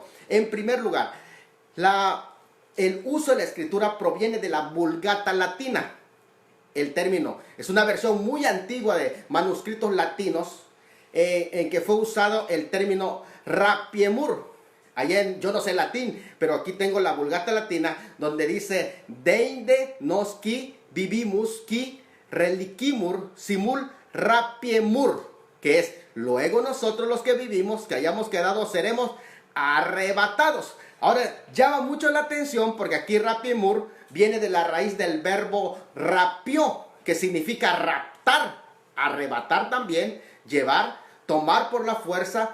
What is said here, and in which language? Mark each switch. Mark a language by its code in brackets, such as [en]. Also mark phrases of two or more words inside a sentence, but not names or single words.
[es] En primer lugar, el uso de la escritura proviene de la Vulgata latina. El término es una versión muy antigua de manuscritos latinos en que fue usado el término rapiemur. Allá yo no sé latín, pero aquí tengo la Vulgata latina donde dice [la] deinde nos qui vivimus qui reliquimur simul rapiemur, [es] que es luego nosotros los que vivimos, que hayamos quedado, seremos arrebatados. Ahora llama mucho la atención porque aquí rapiemur viene de la raíz del verbo rapio, que significa raptar, arrebatar también, llevar, tomar por la fuerza.